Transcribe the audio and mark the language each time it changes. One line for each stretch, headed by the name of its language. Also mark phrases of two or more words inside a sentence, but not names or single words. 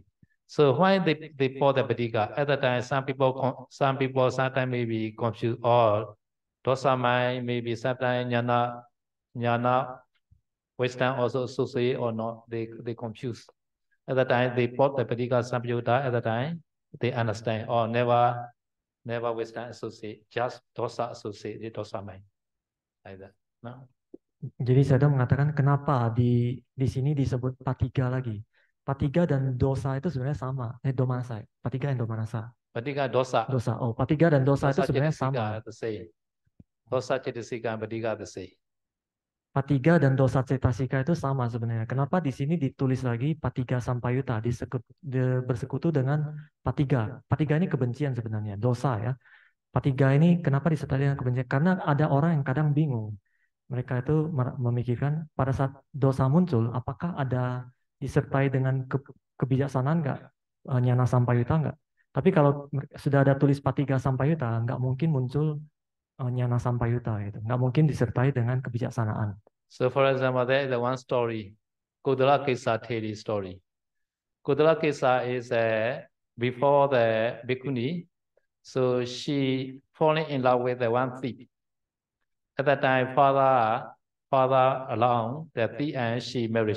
English: So why they put the Padika? At the time, some people sometimes may be confused or dosa mind maybe sometimes jnana wisdom also associate or not. They confuse. At the time they put the Padika Samyutta. At the time they understand or never wisdom associate, just dosa associate the dosa mind like that. No.
Indonesian: Jadi saya mengatakan kenapa di sini disebut patiga lagi. Patiga dan dosa itu sebenarnya sama. Domanasa. Patiga dan domanasa.
Pali: Patiga dosa.
Indonesian: Dosa. Oh, patiga dan dosa itu sebenarnya sama.
English: The same. Dosa cetasika and patiga the same.
Indonesian: Patiga dan dosa cetasika itu sama sebenarnya. Kenapa di sini ditulis lagi
Pali: patiga sampayuta
Indonesian: bersekutu dengan patiga. Patiga ini kebencian sebenarnya, dosa ya. Patiga ini kenapa disertai dengan kebencian? Karena ada orang yang kadang bingung. Mereka itu memikirkan pada saat dosa muncul, apakah ada disertai dengan kebijaksanaan nggak,
Pali: nyana sampayuta
Indonesian: nggak? Tapi kalau sudah ada tulis
Pali: patiga sampayuta,
Indonesian: nggak mungkin muncul
Pali: nyana sampayuta
Indonesian: itu, nggak mungkin disertai dengan kebijaksanaan.
English: So for example, there is one story, Kodala Kesa Theri story. Kodala Kesa is before the bhikkhuni, so she falling in love with the one thief. At that time, father alone, the thief, and she married.